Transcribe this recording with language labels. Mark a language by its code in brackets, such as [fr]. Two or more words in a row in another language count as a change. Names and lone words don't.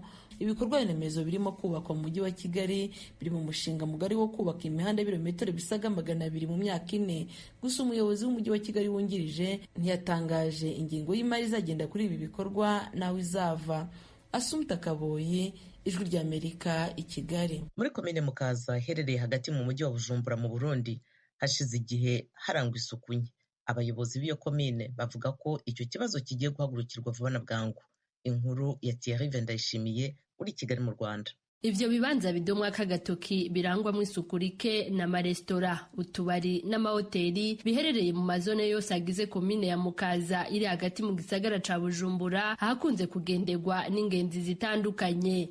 [rw] Ibikorwa remezo birimo kubakwa mu mujyi wa Kigali biri mu mushinga mugari wo kubaka imihanda y'ibirometero bisaga 200 mu myaka 4. Gusa umuyobozi w'umujyi wa Kigali wungirije ntiyatangaje ingingo y'imari izagenda kuri ibi bikorwa nawe izava. Assumpta Kaboyi, Ijwi ry'Amerika i Kigali. Muri komine Mukaza iherereye hagati mu mujyi wa Bujumbura mu Burundi hashize igihe harangwa isuku nke. Abayobozi b'iyo komine bavuga ko icyo kibazo kigiye guhagurukirwa vuba na bwangu. Inkuru ya Thierry Vendayishimiye uri Kigali mu Rwanda. [rn] Ivyo bibanza bidomwa k'agatoki birangwamo isuku rike n'amaresitora, utubari n'amahoteli biherereye mu mazone yose agize komine ya Mukaza iri hagati mu gisagara ca Bujumbura, hakunze kugenderwa n'ingenzi zitandukanye.